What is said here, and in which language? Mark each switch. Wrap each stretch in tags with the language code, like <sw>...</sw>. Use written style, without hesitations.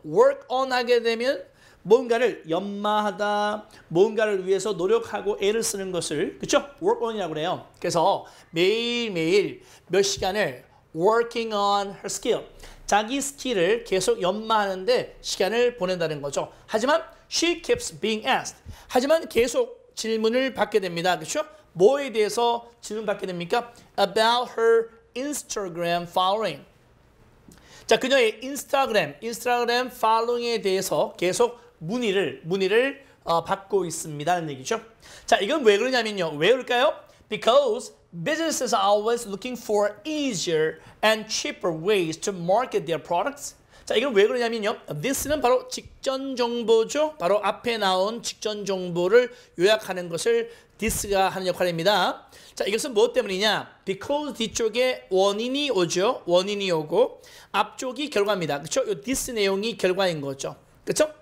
<ko>work on 하게 되면 뭔가를 연마하다, 뭔가를 위해서 노력하고 애를 쓰는 것을 그쵸? work on이라고 그래요. 그래서 매일매일 몇 시간을</ko> <en>working on her skill.</en> <ko>자기 스킬을 계속 연마하는데 시간을 보낸다는 거죠. 하지만</ko> <en>she keeps being asked.</en> <ko>하지만 계속 질문을 받게 됩니다. 그렇죠? 뭐에 대해서 질문받게 됩니까?</ko> <en>About her Instagram following.</en> <ko>자, 그녀의 인스타그램 팔로잉에 대해서 계속 문의를 받고 있습니다는 얘기죠. 자, 이건 왜 그러냐면요. 왜 그럴까요?</ko> <en>Because businesses are always looking for easier and cheaper ways to market their products.</en> <ko>자, 이건 왜 그러냐면요. this는 바로 직전 정보죠. 바로 앞에 나온 직전 정보를 요약하는 것을 this가 하는 역할입니다. 자, 이것은 무엇 때문이냐? because 뒤쪽에 원인이 오죠. 원인이 오고 앞쪽이 결과입니다. 그렇죠? 이 this 내용이 결과인 거죠. 그렇죠?</ko>